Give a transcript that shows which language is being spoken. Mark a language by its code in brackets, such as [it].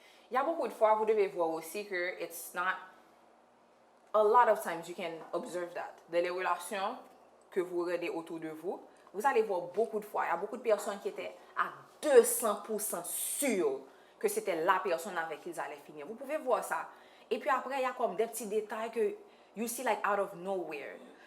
[fr] Il y a beaucoup de fois, vous devez voir aussi que [en] it's not... A lot of times you can observe that. [fr] Dans les relations que vous regardez autour de vous, vous allez voir beaucoup de fois, il y a beaucoup de personnes qui étaient à 200% sûres que c'était la personne avec qui ils allaient finir. Vous pouvez voir ça. Et puis après, il y a comme des petits détails que [en] you see like out of nowhere.